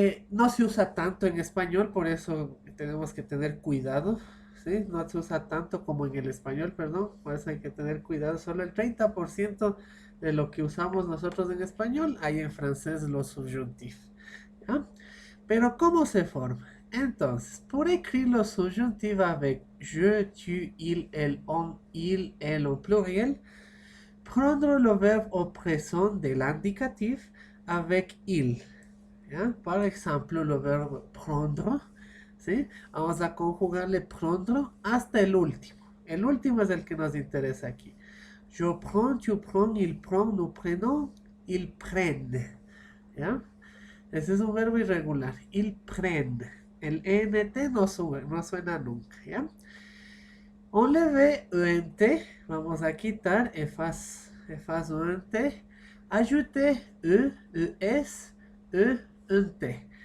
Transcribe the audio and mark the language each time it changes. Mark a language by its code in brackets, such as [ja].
[es] No se usa tanto en español, por eso tenemos que tener cuidado, ¿sí? No se usa tanto como en el español, perdón, por eso hay que tener cuidado. Solo el 30% de lo que usamos nosotros en español hay en francés los subjuntifs, ¿ya? Pero ¿cómo se forma? Entonces, [fr] pour écrire le subjonctif avec je, tu, il, elle au pluriel, prendre le verbe au présent de l'indicatif avec il. [es] ¿Ya? Por ejemplo, el verbo prendre, ¿sí? Vamos a conjugarle prendre hasta el último. El último es el que nos interesa aquí. [fr] Je prends, tu prends, il prend, nous prenons, ils prennent. [es] ¿Ya? Ese es un verbo irregular. [fr] Ils prennent. [es] El ENT no suena nunca, ¿ya? On le ve ENT. Vamos a quitar efas ENT. [fr] Ajouter E, ES, E, ENT.